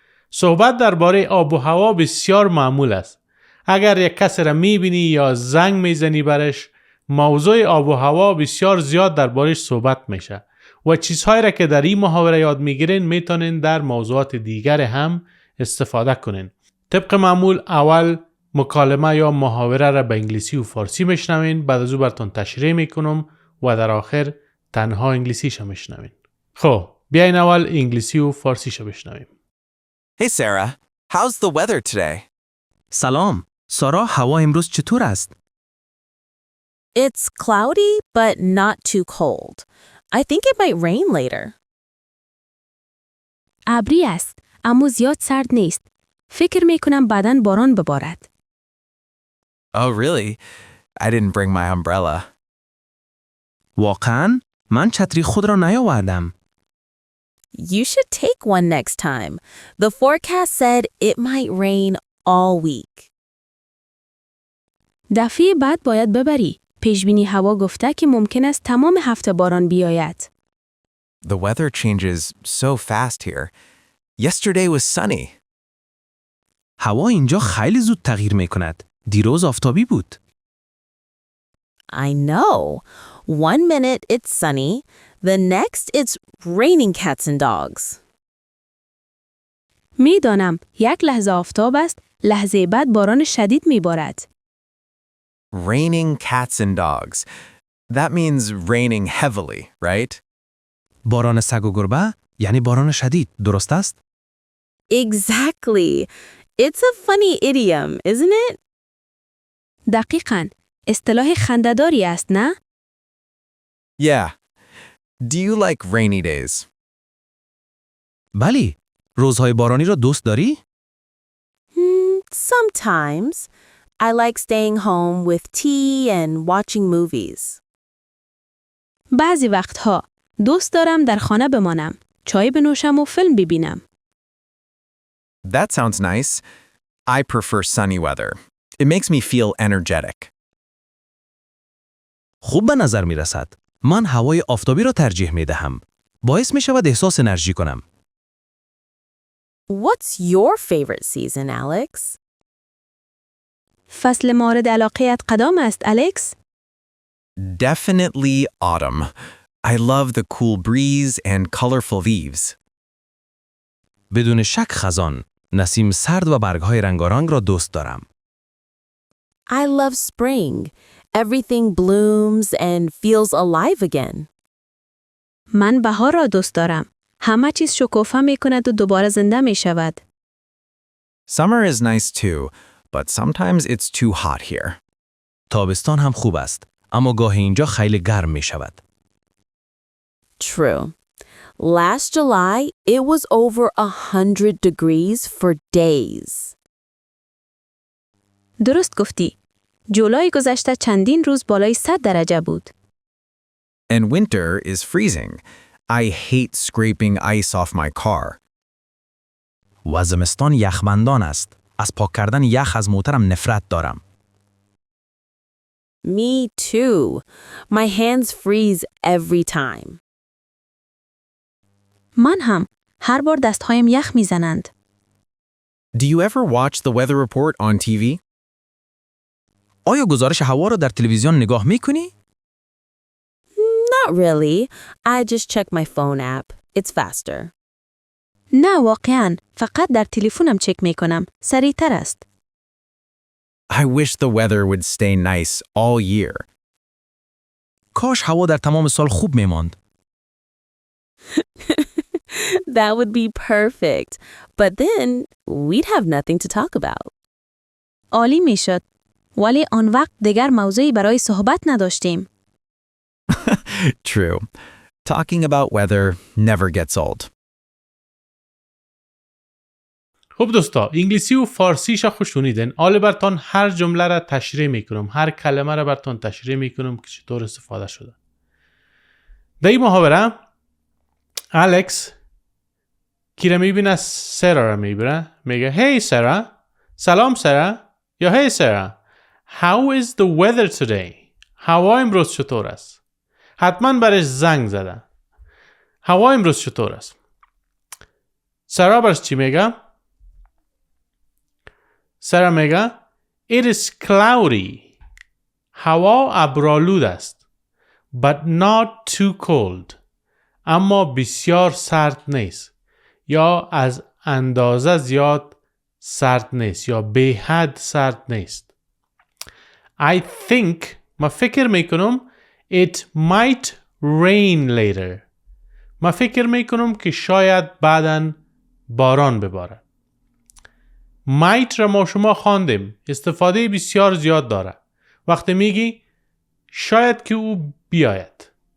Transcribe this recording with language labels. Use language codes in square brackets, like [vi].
[fa] صحبت درباره آب و هوا بسیار معمول است. اگر یک کس را میبینی یا زنگ میزنی برش، موضوع آب و هوا بسیار زیاد دربارش صحبت میشه و چیزهایی را که در این محاوره یاد میگیرین میتونین در موضوعات دیگر هم استفاده کنین. طبق معمول اول مکالمه یا محاوره را به انگلیسی و فارسی میشنوین، بعد از او براتون تشریح میکنم و در آخر تنها انگلیسیش میشنوین. خب بیاین اول انگلیسی و فارسیش بشنویم. [en] Hey Sarah, how's the weather today? [fa] سلام. سارا، هوا امروز چطور است؟ [en] It's cloudy, but not too cold. I think it might rain later. [fa] ابری است، اما زیاد سرد نیست. فکر میکنم بعداً باران ببارد. [en] Oh really? I didn't bring my umbrella. [fa] واقعاً؟ من چتری خود را نیاوردم. [en] You should take one next time. The forecast said it might rain all week. [fa] دفعه بعد باید ببری. پیشبینی هوا گفته که ممکن است تمام هفته باران بیاید. [en] The weather changes so fast here. Yesterday was sunny. [fa] هوا اینجا خیلی زود تغییر میکند. دیروز آفتابی بود. [en] I know. 1 minute it's sunny, the next it's raining cats and dogs. [fa] میدانم یک لحظه آفتاب است، لحظه بعد باران شدید میبارد. [en] Raining cats and dogs. That means raining heavily, right? [fa] باران سگ و گربه یعنی باران شدید، درست است؟ [en] Exactly. It's a funny idiom, isn't it? [fa] دقیقاً. اصطلاح خنده‌داری است، نه؟ [en] Yeah. Do you like rainy days? [fa] بله. روزهای بارانی را دوست داری؟ [en] Sometimes. I like staying home with tea and watching movies. [fa] بعضی وقتها دوست دارم در خانه بمانم، چای بنوشم و فیلم ببینم. [en] That sounds nice. I prefer sunny weather. It makes me feel energetic. [fa] خوب به نظر می رسد. من هوای آفتابی را ترجیح می دهم. باعث می شود احساس انرژی کنم. [en] What's your favorite season, Alex? [fa] فصل مورد علاقه‌ات کدام است، الکس؟ [en] Definitely autumn. I love the cool breeze and colorful leaves. [fa] بدون شک خزان. نسیم سرد و برگ‌های رنگارنگ را دوست دارم. [en] I love spring. Everything blooms and feels alive again. [fa] من بهار را دوست دارم. همه چیز شکوفه می کند و دوباره زنده می شود. [en] Summer is nice too, but sometimes it's too hot here. [fa] تابستان هم خوب است، اما گاهی اینجا خیلی گرم می شود. [en] True. Last July, it was over 100 degrees for days. [fa] درست گفتی. جولای گذشته چندین روز بالای 100 درجه بود. [en] And winter is freezing. I hate scraping ice off my car. [fa] و زمستان یخبندان است. از پاک کردن یخ از موترم نفرت دارم. [en] Me too. My hands freeze every time. [fa] من هم. هر بار دستهایم یخ می زنند. [en] Do you ever watch the weather report on TV? [fa] آیا گزارش هوا را در تلویزیون نگاه می کنی؟ [en] Not really. I just check my phone app. It's faster. [fa] نه واقعاً. فقط در تلفنم چک می کنم. سریعتر است. [en] I wish the weather would stay nice all year. [fa] کاش هوا در تمام سال خوب می ماند. [en] That would be perfect. But then we'd have nothing to talk about. [fa] عالی می شد. ولی آن وقت دیگر موضوعی برای صحبت نداشتیم. [en] True. Talking about weather never gets old. [fa] خب دوستا، انگلیسی و فارسیش خوش شنیدین. حالا براتون هر جمله را تشریح میکنم، هر کلمه را براتون تشریح میکنم که چطور استفاده شده. در این محاوره الکس کی را میبینه؟ سارا را میبینه. میگه هی سارا، سلام سارا، یا هی سارا، [en] How is the weather today? [fa] هوا امروز چطور است؟ حتما برش زنگ زدن. هوا امروز چطور است؟ سارا برش چی میگه؟ سارا میگه [en] It is cloudy. [fa] هوا ابرآلود است. [en] But not too cold. [fa] اما بسیار سرد نیست. یا از اندازه زیاد سرد نیست. یا به حد سرد نیست. [en] I think [fa] ما فکر میکنم [en] It might rain later. [fa] ما فکر میکنم که شاید بعداً باران ببارد. might را ما شما خواندیم. استفاده بسیار زیاد داره. وقتی میگی شاید که او بیاید.